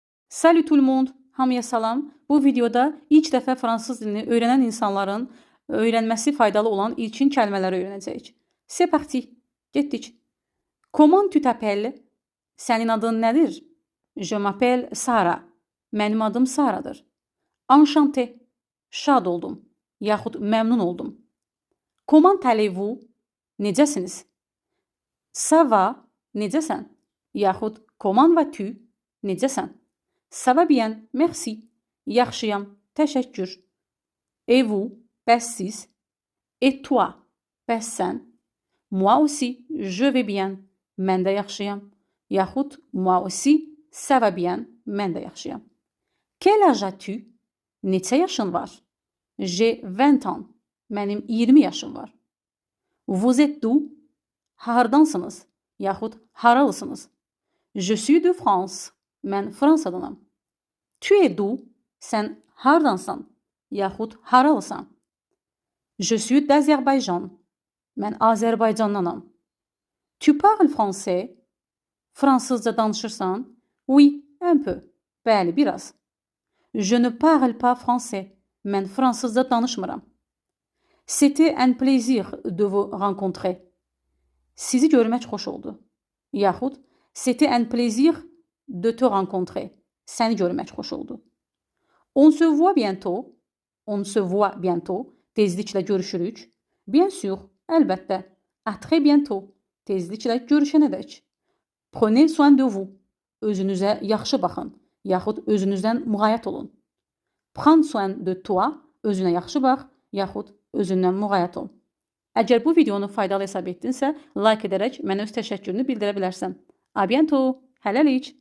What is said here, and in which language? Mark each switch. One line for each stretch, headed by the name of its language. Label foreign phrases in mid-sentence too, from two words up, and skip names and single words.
French: Salut tout le monde,
Azerbaijani: hamıya salam. Bu videoda ilk dəfə fransız dilini öyrənən insanların öyrənməsi faydalı olan ilkin kəlmələri öyrənəcəyik.
French: C'est parti, getdik. Comment tu t'appelles?
Azerbaijani: Sənin adın nədir?
French: Je m'appelle Sara.
Azerbaijani: Mənim adım Saradır. Enchanté, şad oldum, yaxud məmnun oldum.
French: Comment allez-vous? Necəsiniz? Ça va,
Azerbaijani: necəsən? Yaxud
French: comment vas-tu?
Azerbaijani: Necəsən?
French: Ça va bien, merci.
Azerbaijani: Yaxşıyam, təşəkkür.
French: Et vous,
Azerbaijani: bəs siz?
French: Et toi,
Azerbaijani: bəs sən?
French: Moi aussi, je vais bien.
Azerbaijani: Mən də yaxşıyam.
French: Yaxud moi aussi, ça va bien.
Azerbaijani: Mən də yaxşıyam.
French: Quel âge as-tu?
Azerbaijani: Neçə yaşın var?
French: J'ai 20 ans.
Azerbaijani: Mənim 20 yaşım var.
French: Vous êtes d'où?
Azerbaijani: Hardansınız? Yaxud haralısınız?
French: Je suis de France.
Azerbaijani: Mən Fransadanam.
French: Tu es d'où?
Azerbaijani: Sən hardansan? Yaxud haralısan?
French: Je suis d'Azerbaycan.
Azerbaijani: Mən Azərbaycandanam.
French: Tu parles français?
Azerbaijani: Fransızca danışırsan?
French: Oui, un peu.
Azerbaijani: Bəli, biraz.
French: Je ne parle pas français.
Azerbaijani: Mən fransızca danışmıram.
French: C'était un plaisir de vous rencontrer.
Azerbaijani: Sizi görmək xoş oldu. Yaxud,
French: c'était un plaisir de te rencontrer.
Azerbaijani: Səni görmək xoş oldu.
French: On se voit bientôt. On se voit bientôt.
Azerbaijani: Tezliklə görüşürük.
French: Bien sûr, əlbəttə. À très bientôt.
Azerbaijani: Tezliklə görüşənədək.
French: Prenez soin de vous.
Azerbaijani: Özünüzə yaxşı baxın. Yaxud özünüzdən müğayət olun.
French: Prends soin de toi.
Azerbaijani: Özünə yaxşı bax. Yaxud özündən müğayət ol. Əgər bu videonu faydalı hesab etdinsə, like edərək mənə öz təşəkkürünü bildirə bilərsən.
French: A bientôt. Hələlik.